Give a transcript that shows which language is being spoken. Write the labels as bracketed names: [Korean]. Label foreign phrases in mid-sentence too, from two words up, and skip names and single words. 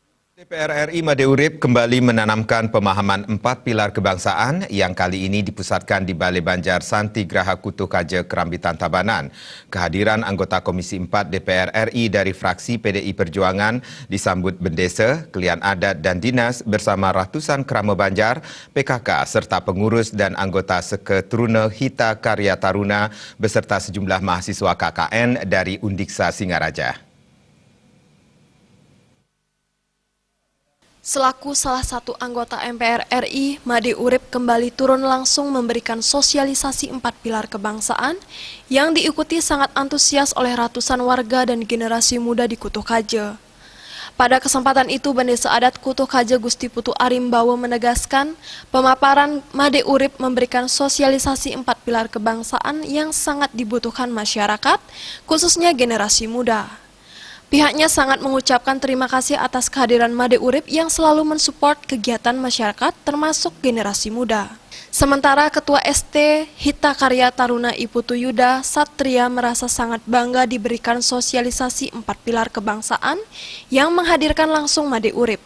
[Indonesian] DPR RI Made Urip kembali menanamkan pemahaman 4 pilar kebangsaan yang kali ini dipusatkan di Balai Banjar Santi Graha Kutuh Kaja Kerambitan Tabanan. Kehadiran anggota Komisi 4 DPR RI dari fraksi PDI Perjuangan disambut bendesa, kelian adat dan dinas bersama ratusan kerama Banjar, PKK serta pengurus dan anggota Seketruna Hita Karya Taruna beserta sejumlah mahasiswa KKN dari Undiksa Singaraja. Selaku salah satu anggota MPR RI, Made Urip kembali turun langsung memberikan sosialisasi 4 pilar kebangsaan yang diikuti sangat antusias oleh ratusan warga dan generasi muda di Kutuh Kaja. Pada kesempatan itu, Bendesa Adat Kutuh Kaja Gusti Putu Arimbawo menegaskan pemaparan Made Urip memberikan sosialisasi 4 pilar kebangsaan yang sangat dibutuhkan masyarakat, khususnya generasi muda. Pihaknya sangat mengucapkan terima kasih atas kehadiran Made Urip yang selalu mensupport kegiatan masyarakat termasuk generasi muda. Sementara Ketua ST Hita Karya Taruna Iputu Yuda Satria merasa sangat bangga diberikan sosialisasi 4 pilar kebangsaan yang menghadirkan langsung Made Urip.